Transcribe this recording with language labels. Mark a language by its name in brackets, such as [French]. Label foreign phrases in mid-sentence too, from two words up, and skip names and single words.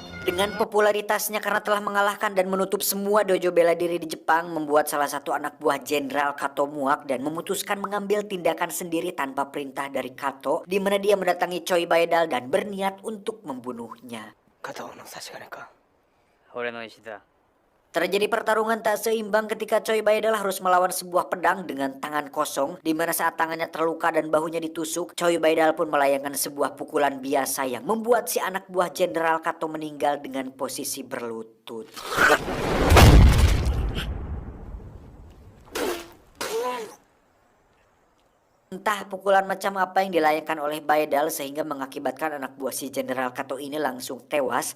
[Indonesian] Dengan popularitasnya karena telah mengalahkan dan menutup semua dojo bela diri di Jepang, membuat salah satu anak buah Jenderal Kato muak dan memutuskan mengambil tindakan sendiri tanpa perintah dari Kato, di mana dia mendatangi Choi Baedal dan berniat untuk membunuhnya. [Japanese] 肩の差し金か。俺の意思だ。 [Indonesian] Terjadi pertarungan tak seimbang ketika Choi Baedal harus melawan sebuah pedang dengan tangan kosong, di mana saat tangannya terluka dan bahunya ditusuk, Choi Baedal pun melayangkan sebuah pukulan biasa yang membuat si anak buah Jenderal Kato meninggal dengan posisi berlutut. Entah pukulan macam apa yang dilayangkan oleh Baedal sehingga mengakibatkan anak buah si Jenderal Kato ini langsung tewas.